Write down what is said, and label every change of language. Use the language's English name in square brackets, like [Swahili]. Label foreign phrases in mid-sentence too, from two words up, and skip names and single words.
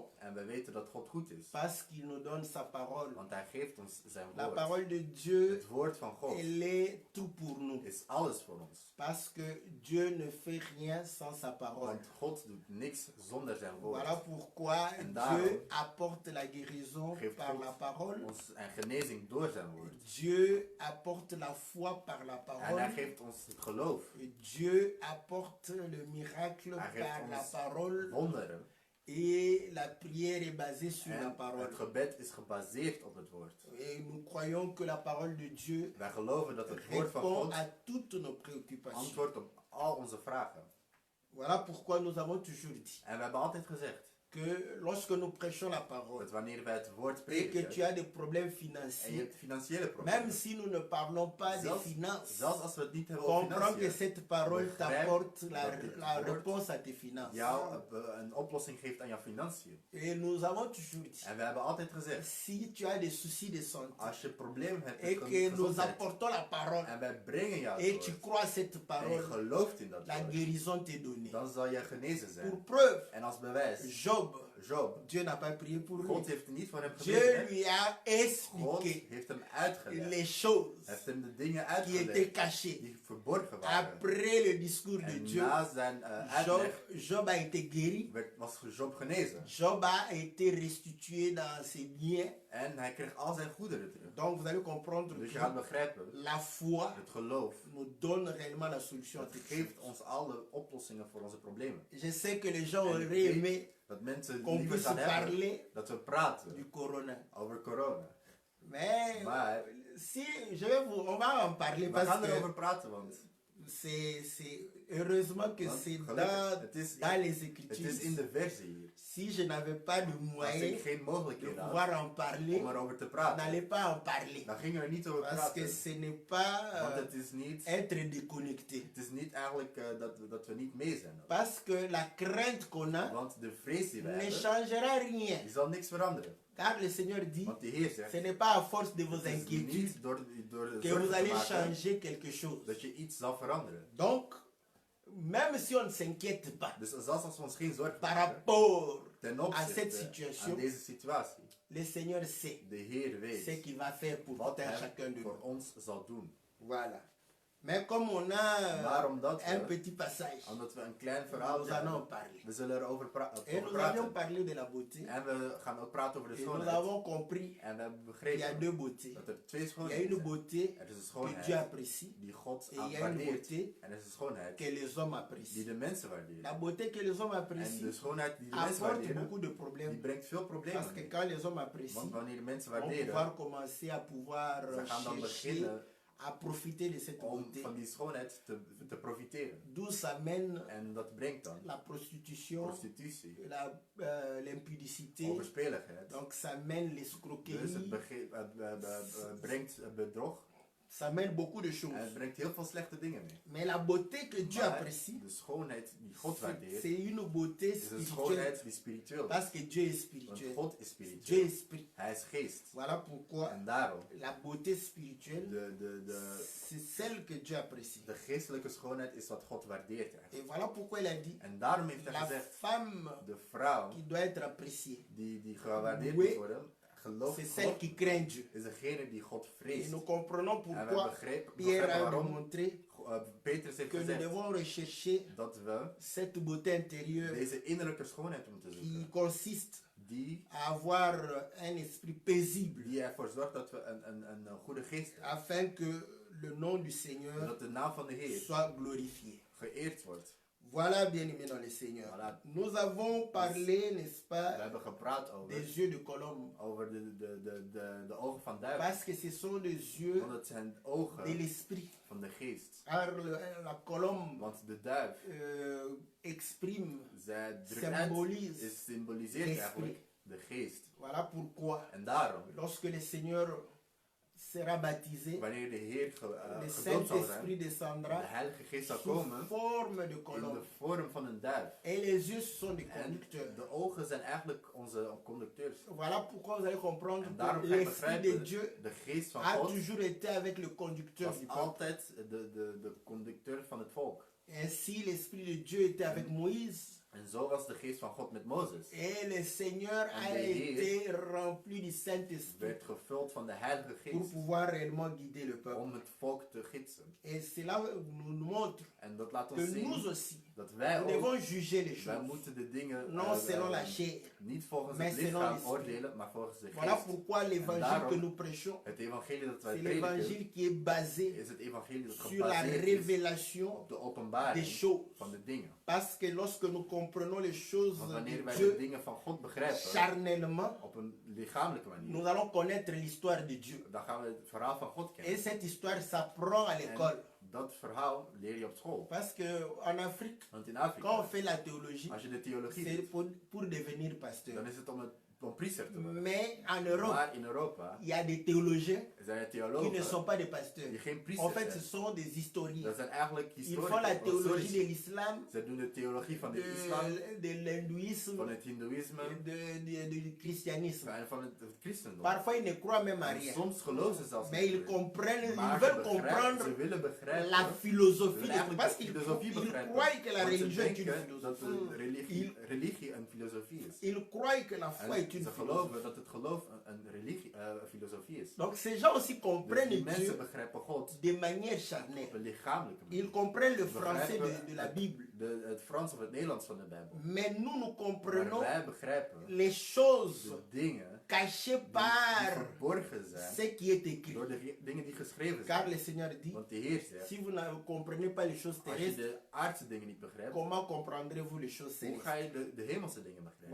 [Dutch] En we weten dat God goed is, [French] parce qu'il nous donne sa parole. [Dutch] want hij geeft ons zijn [French] La [Dutch] woord. [French] parole de Dieu, [Dutch] Het woord van God [French] elle est tout pour nous. [Dutch] is alles voor ons. [French] Parce que Dieu ne fait rien sans sa parole. [Dutch] Want God doet niks zonder zijn woord. [French] Voilà pourquoi [Dutch] En daarom [French] Dieu apporte la guérison [Dutch] geeft [French] par [Dutch] God [French] la parole. [Dutch] ons een genezing door zijn woord. [French] Dieu apporte la foi par la [Dutch] En hij [French] parole. [Dutch] geeft ons het geloof, [French] Et Dieu apporte le miracle [Dutch] Hij geeft [French] par la [Dutch] ons [French] parole. [Dutch] wonderen. [French] Et la prière est basée sur la [Dutch] En [French] parole. [Dutch] het gebed is gebaseerd op het woord. [French] Et nous croyons que la parole de Dieu [Dutch] Wij geloven dat het woord van [French] répond [Dutch] God [French] à toutes nos préoccupations. [Dutch] antwoordt op al onze vragen. [French] Voilà pourquoi nous avons toujours dit [Dutch] En we hebben altijd gezegd [French] que lorsque nous prêchons la parole [Dutch] dat wanneer wij het woord [French] et que tu [Dutch] prediken [French] as des problèmes [Dutch] en je [French] financiers, [Dutch] hebt financiële [French] même [Dutch] problemen, [French] si nous ne parlons pas des finances, [Dutch] zelfs als we het niet hebben over [French] comprends que [Dutch] financiën, [French] cette parole [Dutch] begrijp [French] t'apporte la [Dutch] dat dit [French] la [Dutch] woord [French] réponse à tes finances. [Dutch] jou een oplossing geeft aan jouw financiën. [French] Et nous avons toujours dit, [Dutch] En we hebben altijd gezegd, [French] si tu as des soucis de santé [Dutch] als je problemen hebt [French] et [Dutch] met [French] que nous [Dutch] gezondheid [French] apportons la parole [Dutch] en wij brengen jou [French] et [Dutch] het [French] tu [Dutch] woord [French] crois à cette [Dutch] en je [French] parole, [Dutch] gelooft in dat [French] la [Dutch] woord, [French] guérison t'est donnée. [Dutch] dan zal je genezen [French] Pour [Dutch] zijn. [French] preuve, [Dutch] En als bewijs, [French] Job, [Dutch] Job, [French] Dieu n'a pas prié pour lui. [Dutch] God heeft er niet voor hem [French] Dieu [Dutch] gebeden. [French] lui a [Dutch] God [French] expliqué [Dutch] heeft hem uitgelegd. [French] les choses [Dutch] Hij heeft hem de dingen [French] qui étaient [Dutch] uitgelegd [French] cachées. [Dutch] die verborgen waren. [French] Après le discours de [Dutch] En [French] Dieu, [Dutch] na zijn uitleg [French] Job a été guéri. [Dutch] was Job genezen. [French] Job a été restitué dans ses biens. [Dutch] En hij kreeg al zijn goederen terug. [French] Donc vous allez comprendre [Dutch] Dus je [French] que [Dutch] gaat begrijpen, [French] la foi [Dutch] het geloof, [French] nous donne réellement la solution à [Dutch] dat [French] toutes [Dutch] geeft [French] choses. [Dutch] ons alle oplossingen voor onze problemen. [French] Je sais que les gens [Dutch] En [French] auraient [Dutch] ik [French] aimé [Dutch] weet dat mensen [French] qu'on [Dutch] liever [French] puisse [Dutch] gaan hebben [French] parler [Dutch] dat we praten [French] du corona. [Dutch] over corona. [French] Mais [Dutch] Maar [French] si, on va en parler [Dutch] we [French] parce [Dutch] gaan [French] que [Dutch] erover praten, want [French] heureusement que [Dutch] Want [French] c'est [Dutch] gelukkig, het is [French] dans les [Dutch] Het [French] Écritures. [Dutch] is in de versie hier. [French] Si je n'avais pas de [Dutch] Als [French] moyen [Dutch] ik geen [French] de [Dutch] mogelijkheid had [French] pouvoir en parler, [Dutch] om erover te [French] je [Dutch] praten, [French] n'allais pas en parler. [Dutch] dan gingen we er niet over [French] Parce que [Dutch] praten. [French] ce n'est pas [Dutch] Want het is niet, [French] être déconnecté. [Dutch] het is niet eigenlijk dat we niet mee zijn. [French] Parce que la crainte qu'on a [Dutch] Want de vrees die we [French] ne [Dutch] hebben, [French] changera rien. [Dutch] die zal niks veranderen. [French] Car le Seigneur dit, [Dutch] Want de Heer zegt, [French] ce n'est pas à force de vos [Dutch] het is [French] inquiétudes [Dutch] niet door de [French] que [Dutch] zorgen [French] vous [Dutch] te [French] allez [Dutch] maken [French] changer quelque chose. [Dutch] dat je iets zal veranderen. [French] Donc, même si on ne s'inquiète pas [Dutch] Dus zelfs als we ons geen zorgen [French] par [Dutch] maken [French] rapport [Dutch] ten [French] à cette [Dutch] opzichte [French] situation, [Dutch] aan deze situatie, [French] le Seigneur sait [Dutch] de Heer [French] ce [Dutch] weet [French] qu'il va faire pour [Dutch] wat [French] tout un [Dutch] Hij [French] chacun de [Dutch] voor [French] nous. [Dutch] ons zal doen. [French] Voilà. Mais comme on a [Dutch] Maar omdat [French] un [Dutch] we, [French] petit passage, [Dutch] omdat we een klein [French] nous [Dutch] verhaal [French] allons [Dutch] hebben, [French] en parler. [Dutch] we zullen erover [French] Et nous [Dutch] praten. [French] avions parlé de la beauté. [Dutch] En we gaan ook praten over de [French] Et nous [Dutch] schoonheid. [French] avons compris [Dutch] En we hebben [French] qu'il y a deux [Dutch] begrepen [French] beautés. [Dutch] dat er twee [French] Il y a [Dutch] schoonheden [French] une [Dutch] zijn. [French] beauté [Dutch] Er is een [French] que [Dutch] schoonheid [French] Dieu apprécie [Dutch] die God [French] et il y a une [Dutch] waardeert. [French] beauté [Dutch] En er is een schoonheid [French] que les hommes [Dutch] die [French] apprécient. [Dutch] de mensen waarderen. [French] La beauté que les hommes [Dutch] En [French] apprécient [Dutch] de schoonheid die de mensen [French] apporte [Dutch] waarderen, [French] beaucoup de [Dutch] die [French] problèmes. [Dutch] brengt veel problemen [French] Parce que [Dutch] mee. [French] quand les hommes apprécient, [Dutch] Want wanneer de mensen [French] on va [Dutch] waarderen, [French] pouvoir commencer à pouvoir [Dutch] ze gaan dan [French] chercher [Dutch] beginnen [French] à profiter de cette [Dutch] om [French] beauté. [Dutch] van die schoonheid te profiteren. [French] D'où s'amène [Dutch] En dat brengt dan [French] la prostitution, [Dutch] prostitutie, [French] l'impudicité. [Dutch] overspeligheid. [French] Donc ça mène [Dutch] Dus [French] l'escroquerie, [Dutch] het brengt bedrog [French] ça mène beaucoup de choses. [Dutch] en het brengt heel veel slechte dingen mee. [French] Mais la beauté que Dieu [Dutch] Maar [French] apprécie, [Dutch] de schoonheid die God waardeert, [French] c'est une beauté [Dutch] is een [French] spirituelle. [Dutch] schoonheid die spiritueel is. [French] Parce que Dieu est [Dutch] Want [French] spirituel. [Dutch] God is [French] Dieu [Dutch] spiritueel. [French] est spirit. [Dutch] Hij is geest. [French] Voilà pourquoi [Dutch] En daarom, [French] la beauté spirituelle, [Dutch] de [French] c'est celle que Dieu apprécie. [Dutch] geestelijke schoonheid is wat God waardeert [French] Et [Dutch] eigenlijk. [French] voilà pourquoi il a dit, [Dutch] En daarom heeft hij [French] la [Dutch] gezegd, [French] femme [Dutch] de vrouw [French] qui doit être appréciée, [Dutch] die gewaardeerd [French] Oui. [Dutch] moet worden, geloof [French] c'est [Dutch] in [French] celle [Dutch] God, [French] qui craint Dieu. [Dutch] is degene die God [French] Et [Dutch] vreest. [French] nous comprenons [Dutch] En we [French] pourquoi [Dutch] begrijpen [French] Pierre a [Dutch] waarom [French] démontré [Dutch] Petrus heeft [French] que nous [Dutch] gezegd [French] devons rechercher [Dutch] dat we [French] cette beauté intérieure [Dutch] deze innerlijke schoonheid moeten [French] qui [Dutch] zoeken. [French] consiste [Dutch] Die [French] à avoir un esprit paisible [Dutch] ervoor zorgt dat we een goede geest hebben. [French] afin que le nom du Seigneur [Dutch] Dat de naam van de Heer [French] soit glorifié. [Dutch] geëerd wordt. [French] Voilà, bien-aimés dans le Seigneur. [Dutch] Voilà. [French] Nous avons parlé, n'est-ce [Dutch] We [French] pas, [Dutch] hebben gepraat over, [French] des yeux de colombe. [Dutch] over de ogen van duivel. [French] Parce que ce sont les yeux [Dutch] Want het zijn ogen [French] de l'esprit. [Dutch] van de geest. [French] Car la colombe [Dutch] Want de duif, [French] exprime, [Dutch] zij drukt uit, [French] symbolise [Dutch] symboliseert [French] l'esprit. [Dutch] eigenlijk de geest. [French] Voilà pourquoi, [Dutch] En daarom, [French] lorsque le Seigneur sera baptisé, [Dutch] wanneer de Heer [French] le [Dutch] gedoopt zal zijn, [French] Saint-Esprit [Dutch] de [French] descendra [Dutch] Heilige Geest zal [French] sous [Dutch] komen [French] forme de [Dutch] in [French] colombe. [Dutch] de vorm van een duif. [French] Et les yeux sont des [Dutch] En [French] conducteurs. [Dutch] de ogen zijn eigenlijk onze conducteurs. [French] Voilà pourquoi vous allez comprendre [Dutch] En daarom [French] que [Dutch] ga je [French] l'Esprit de [Dutch] begrijpen, [French] Dieu [Dutch] de geest van [French] a [Dutch] God [French] toujours été avec le conducteur [Dutch] was [French] du peuple. [Dutch] altijd de conducteur van het volk. [French] Ainsi, l'Esprit de Dieu était avec Moïse. [Dutch] En zo was de geest van God met Mozes. [French] Et le Seigneur a [Dutch] En de Heer [French] été rempli du Saint-Esprit [Dutch] Werd gevuld van de Heilige [French] pour [Dutch] Geest [French] pouvoir réellement guider le peuple. [Dutch] om het volk te gidsen. [French] Et cela nous montre [Dutch] En dat laat [French] que [Dutch] ons zien [French] nous aussi, [Dutch] dat wij [French] nous [Dutch] ook, [French] devons juger les [Dutch] wij [French] choses. [Dutch] moeten de dingen [French] Non selon la chair. [Dutch] niet volgens [French] mais [Dutch] het [French] selon [Dutch] lichaam [French] l'esprit. [Dutch] oordelen, maar volgens de [French] Voilà [Dutch] geest. [French] pourquoi l'évangile [Dutch] daarom, [French] que nous prêchons, [Dutch] Het evangelie dat wij [French] c'est [Dutch] prediken [French] l'évangile qui est basé [Dutch] is het evangelie dat [French] sur la [Dutch] gebaseerd is [French] révélation [Dutch] op de [French] des [Dutch] openbaring [French] choses. [Dutch] van de dingen. [French] Parce que lorsque nous comprenons les choses [Dutch] Want [French] de [Dutch] wanneer wij de [French] Dieu [Dutch] dingen van God begrijpen [French] charnellement, [Dutch] op een lichamelijke manier, [French] nous allons connaître l'histoire de Dieu. [Dutch] dan gaan we het verhaal van God [French] Et [Dutch] kennen. [French] cette histoire s'apprend à l'école. [Dutch] En dat verhaal leer je op school. [French] Parce qu'en Afrique, [Dutch] Want in [French] quand on [Dutch] Afrika, [French] fait la théologie, [Dutch] als je de theologie [French] c'est [Dutch] doet, [French] pour devenir pasteur. [Dutch] dan is het om priester te worden. [French] Mais en Europe, [Dutch] Maar in Europa [French] il y a des théologiens [Dutch] zijn er [French] qui ne [Dutch] theologen [French] sont pas des pasteurs. [Dutch] die geen [French] En [Dutch] priester [French] fait, ce [Dutch] zijn. [French] sont des historiens. [Dutch] Dat zijn eigenlijk [French] Ils font la [Dutch] historici. [French] théologie de l'islam, [Dutch] Ze doen de theologie van de islam, [French] de l'hindouisme, [Dutch] van het hindoeïsme [French] du christianisme. [Dutch] en van het christendom. [French] Parfois, ils ne croient même à [Dutch] En [French] rien. [Dutch] soms geloven ze zelfs [French] Mais [Dutch] niet [French] ils [Dutch] meer. [French] comprennent, ils [Dutch] Maar [French] veulent [Dutch] ze [French] comprendre [Dutch] willen begrijpen [French] la philosophie. [Dutch] Ze willen eigenlijk [French] Parce [Dutch] de [French] qu'ils [Dutch] filosofie begrijpen. [French] croient que la [Dutch] Want ze [French] religion est une [Dutch] denken dat de [French] philosophie. [Dutch] religie een filosofie is. [French] Ils croient que la foi est [Dutch] En [French] une [Dutch] ze [French] philosophie. [Dutch] geloven dat het geloof een filosofie is. [French] Donc ces gens aussi [Dutch] Dus [French] comprennent [Dutch] die mensen [French] Dieu [Dutch] begrijpen God [French] de manière [Dutch] op [French] charnelle. [Dutch] een lichamelijke manier. [French] Ils comprennent le [Dutch] Ze [French] français [Dutch] begrijpen [French] de la Bible. [Dutch] het Frans of het Nederlands van de Bijbel. [French] Mais nous [Dutch] Maar [French] comprenons [Dutch] wij begrijpen [French] les choses [Dutch] de dingen [French] cachées [Dutch] die [French] par [Dutch] verborgen zijn [French] ce qui est écrit. [Dutch] door de dingen die geschreven [French] Car [Dutch] zijn. [French] le Seigneur dit, [Dutch] Want de Heer zegt, [French] si vous ne comprenez pas les choses [Dutch] als je [French] terrestres, [Dutch] de aardse dingen niet begrijpt, [French] comment comprendrez-vous les choses [Dutch] hoe [French] célestes? [Dutch] ga je de hemelse dingen begrijpen?